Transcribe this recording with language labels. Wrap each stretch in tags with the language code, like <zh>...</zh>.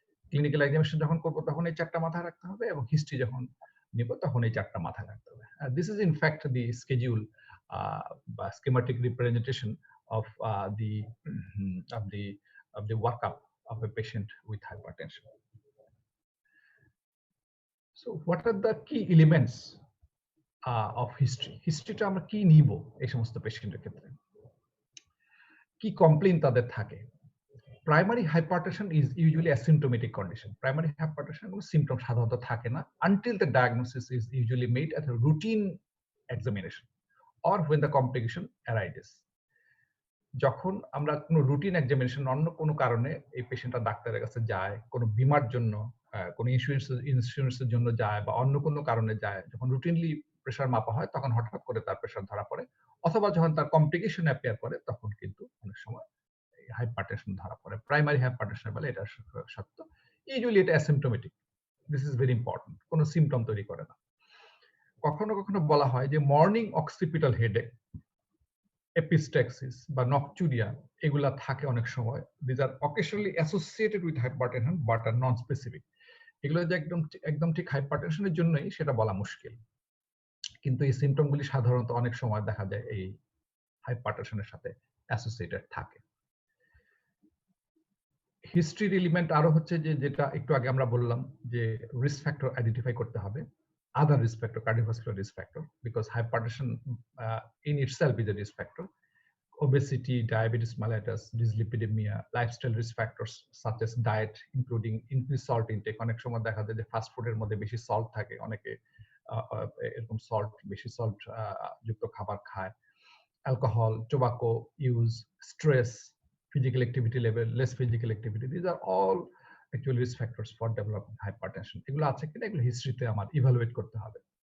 <bn>Clinical examination যখন করব তখন এই চারটা মাথায় রাখতে হবে এবং হিস্ট্রি যখন নিব তখন এই চারটা মাথায় রাখতে হবে।</bn> <en>This is in fact the schedule বা schematic representation of the of the of the workup of a patient with hypertension. So what are the key elements of history?</en> <bn>হিস্ট্রিটা আমরা কি নিব এই সমস্ত পেশেন্টের ক্ষেত্রে? কি কমপ্লেইন তাদের থাকে?</bn> <en>Primary hypertension is usually asymptomatic condition. Primary hypertension</en> <bn>কোনো সিম্পটম সাধারণত থাকে না</bn> <en>until the diagnosis is usually made at a routine examination or when the complication arises.</en> <bn>যখন আমরা কোনো রুটিন এক্সামিনেশন অন্য কোনো কারণে এই পেশেন্টটা ডাক্তারের কাছে যায়, কোনো বীমার জন্য, কোনো ইন্স্যুরেন্সের জন্য যায় বা অন্য কোনো কারণে যায়, যখন রুটিনলি প্রেশার মাপা হয় তখন হঠাৎ করে তার প্রেশার ধরা পড়ে, অথবা যখন তার কমপ্লিকেশন অ্যাপিয়ার করে তখন কিন্তু অনেক সময় হাইপারটেনশন ধরা পড়ে। প্রাইমারি হাইপারটেনশন বলে এটা সত্য। ইউজুয়ালি এটা asymptomatic.</bn> <en>this is very important,</en> <bn>কোনো সিম্পটম তৈরি করে না। কখনো কখনো বলা হয় যে মর্নিং অক্সিপিটাল হেডেক, এপিস্ট্যাক্সিস বা নকচুরিয়া এগুলা থাকে অনেক সময়।</bn> <en>This are occasionally associated with hypertension but are non specific.</en> <bn>এগুলো যে একদম ঠিক হাইপারটেনশনের জন্যই সেটা বলা মুশকিল, কিন্তু এই সিম্পটমগুলি সাধারণত অনেক সময় দেখা যায় এই হাইপারটেনশনের সাথে অ্যাসোসিয়েটেড থাকে। হিস্ট্রির এলিমেন্ট আরো হচ্ছে যে, যেটা একটু আগে আমরা বললাম যে রিস্ক ফ্যাক্টর আইডেন্টিফাই করতে হবে,</bn> <en>other risk factor, cardiovascular risk factor, because hypertension in itself is a risk factor. Obesity, diabetes mellitus, dyslipidemia, lifestyle risk factors such as diet, including increased salt intake.</en> <bn>অনেক সময় দেখা যায় যে fast ফুডের মধ্যে বেশি সল্ট থাকে, অনেকে এরকম বেশি সল্ট যুক্ত খাবার খায়।</bn> <en>Alcohol, tobacco use, stress, physical activity level, less physical activity, these are all actually risk factors for developing hypertension.</en> <bn>এগুলো আছে কিনা এগুলো হিস্ট্রিতে আমার ইভালুয়েট করতে হবে।</bn>